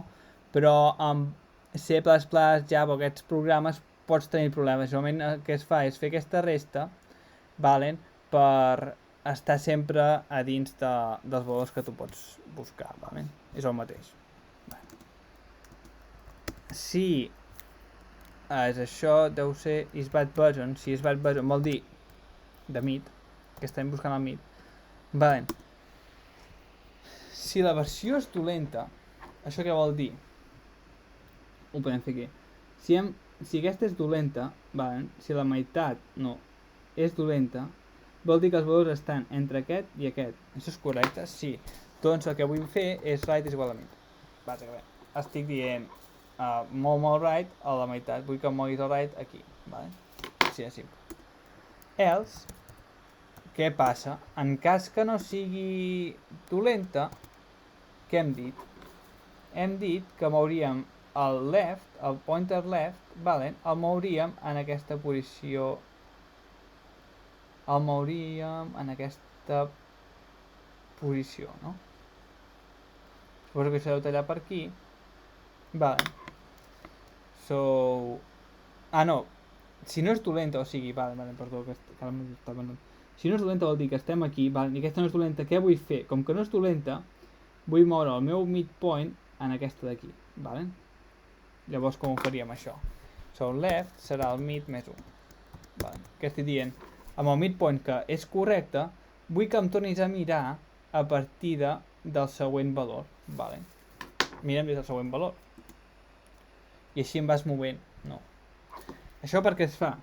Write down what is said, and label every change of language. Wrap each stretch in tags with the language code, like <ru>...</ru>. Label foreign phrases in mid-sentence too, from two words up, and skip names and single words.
<ca>Però amb C++, Java, aquests programes pots tenir problemes. Normalment el que es fa és fer aquesta resta, valen, per estar sempre a dins dels valors que tu pots buscar, valen? És el mateix. Si és això, deu ser</ca> <en>is bad version.</en> <ca>Si</ca> <en>is bad version</en> <ca>vol dir de mid, que estem buscant el mid. Vale. Si la versió és dolenta, això què vol dir? Ho podem fer aquí. Si aquesta és dolenta, vale, si la meitat no és dolenta, vol dir que els valors estan entre aquest i aquest. Això és correcte? Sí. Doncs el que vull fer és right és igual a mid. Bàsicament. Estic dient molt right a la meitat. Vull que moguis el right aquí. Vale? Així de simple. Else, què passa? En cas que no sigui dolenta, què hem dit? Hem dit que mouríem el left, el pointer left, vale? El mouríem en aquesta posició. El mouríem en aquesta posició, no? Suposo que s'ha de tallar per aquí. Vale. So... Ah, no. Si no és dolenta, o sigui, vale, perdó, que estava... Si no és dolenta vol dir que estem aquí, vale, i aquesta no és dolenta, què vull fer? Com que no és dolenta, vull moure el meu midpoint en aquesta d'aquí, vale? Llavors com ho faríem això?</ca> <en>So left</en> <ca>serà el mid més 1. Vale. Què estic dient? Amb el midpoint que és correcte, vull que em tornis a mirar a partir del següent valor. Vale. Mirem des del següent valor. I així em vas movent. No. Això per què es fa?</ca>